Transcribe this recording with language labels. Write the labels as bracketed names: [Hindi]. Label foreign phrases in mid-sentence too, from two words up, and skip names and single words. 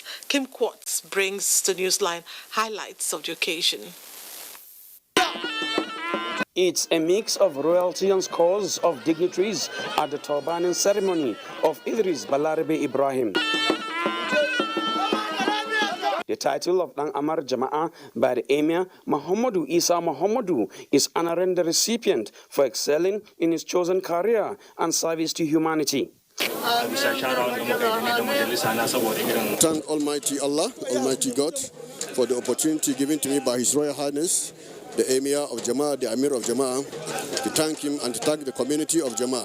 [English] Kim Quartz brings to Newsline highlights of the occasion. It's a mix of royalty and scores of dignitaries at the turbaning ceremony of Idris Balarabe Ibrahim. The title of Dan Amar Jama'a by the Emir Muhammadu Isa Muhammadu is honoring the recipient for excelling in his chosen career and service to humanity. Thank Almighty Allah, Almighty God, for the opportunity given to me by His Royal Highness, the Emir of Jama, the Amir of Jama, to thank him and to thank the community of Jama.